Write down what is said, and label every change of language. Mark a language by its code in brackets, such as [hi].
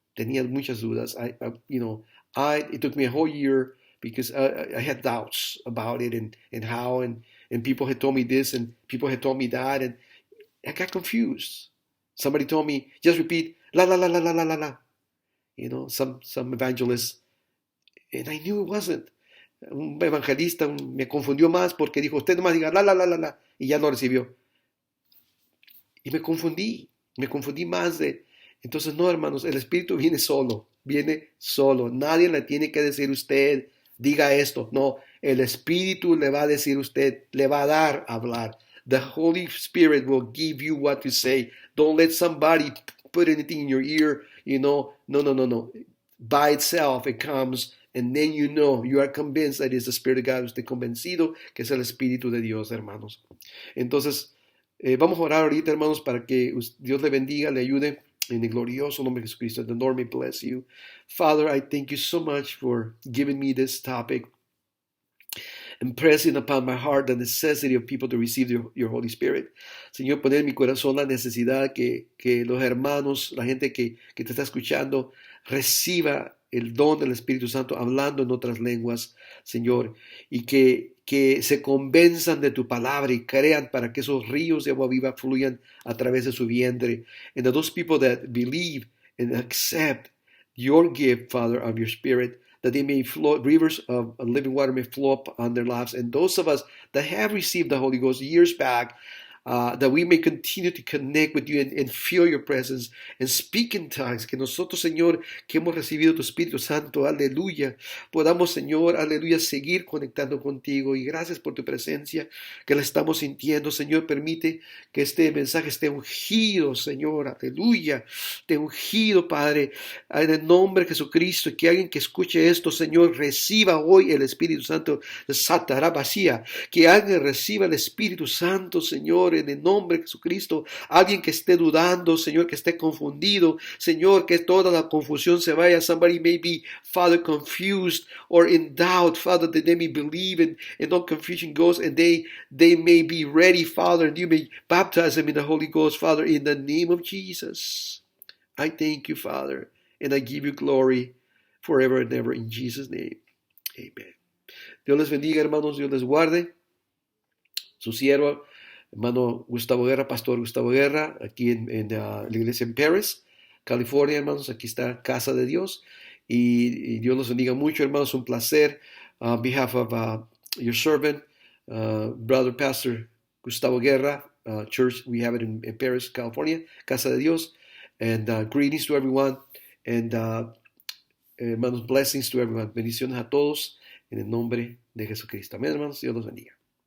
[es] Tenía muchas dudas. [en] It took me a whole year because I had doubts about it and how and people had told me this and people had told me that and I got confused. Somebody told me, just repeat, la, la, la, la, la, la, la, la. Some evangelists, and I knew it wasn't. [es] Un evangelista me confundió más porque dijo, usted nomás diga, la, la, la, la, la, y ya lo recibió. Y me confundí más de... Entonces, no, hermanos, el Espíritu viene solo. Nadie le tiene que decir usted, diga esto. No, el Espíritu le va a decir usted, le va a dar a hablar. [en] The Holy Spirit will give you what to say. Don't let somebody put anything in your ear, No. By itself, it comes, and then you are convinced that it's the Spirit of God. [es] Usted convencido que es el Espíritu de Dios, hermanos. Entonces, vamos a orar ahorita, hermanos, para que Dios le bendiga, le ayude. [en] In the [es] glorioso nombre de [en] Jesucristo, the Lord may bless you. Father, I thank you so much for giving me this topic and pressing upon my heart the necessity of people to receive your Holy Spirit. [es] Señor, poner en mi corazón la necesidad que los hermanos, la gente que te está escuchando, reciba el don del Espíritu Santo hablando en otras lenguas, Señor, y que se convenzan de tu palabra y crean para que esos ríos de agua viva fluyan a través de su vientre. [en] And that those people that believe and accept your gift, Father, of your Spirit, that they may flow, rivers of living water may flow up on their lives. And those of us that have received the Holy Ghost years back, that we may continue to connect with you and feel your presence and speak in tongues. [es] Que nosotros, Señor, que hemos recibido tu Espíritu Santo, aleluya, podamos, Señor, aleluya, seguir conectando contigo. Y gracias por tu presencia que la estamos sintiendo, Señor. Permite que este mensaje esté ungido, Señor, aleluya, esté ungido, Padre, en el nombre de Jesucristo. Que alguien que escuche esto, Señor, reciba hoy el Espíritu Santo de Satarabasía. Que alguien reciba el Espíritu Santo, Señor, en el nombre de Jesucristo. Alguien que esté dudando, Señor, que esté confundido, Señor, que toda la confusión se vaya. [en] Somebody may be, Father, confused or in doubt, Father, that they may believe and no confusion goes, and they may be ready, Father, and you may baptize them in the Holy Ghost, Father, in the name of Jesus. I thank you, Father, and I give you glory forever and ever in Jesus' name. [es] Amen. Dios les bendiga, hermanos, Dios les guarde. Su siervo, hermano Gustavo Guerra, pastor Gustavo Guerra, aquí en la iglesia en Paris, California, hermanos. Aquí está Casa de Dios. Y Dios los bendiga mucho, hermanos. Un placer. [en] On behalf of your servant, brother pastor Gustavo Guerra, church, we have it in Paris, California, Casa de Dios. And greetings to everyone. And hermanos, blessings to everyone. [es] Bendiciones a todos en el nombre de Jesucristo. Amén, hermanos. Dios los bendiga.